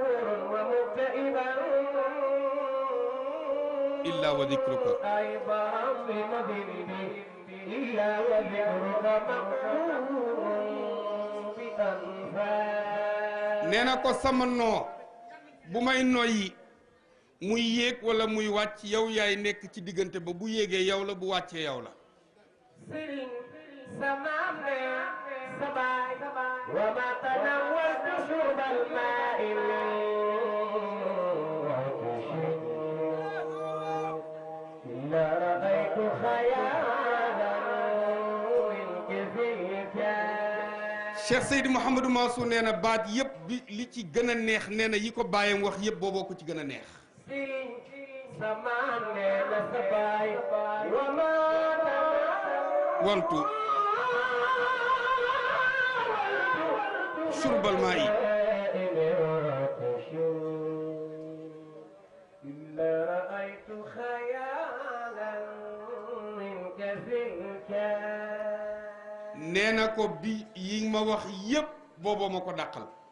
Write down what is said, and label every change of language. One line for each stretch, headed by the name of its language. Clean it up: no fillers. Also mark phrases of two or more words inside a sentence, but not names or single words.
Arabic: إلا وذكرك
Wolof: nee na ko sama noo bu may noyyi muy yéeg wala muy wàcc yow yaay nekk ci diggante ba bu yéegee yow la bu wàccee yow la
Arabic: وما تناولت شرب الماء إلا رأيت خيالا منك فيك
Wolof: Cheikh Seydi Mouhamadou Mansour nee na baat yëpp bi li ci gën a neex nee na yi ko bàyyam wax yëpp booboo ko ci gën a neex wantu surbal maa yi nee na ko bi yi ma wax yépp booboo ma ko dàqal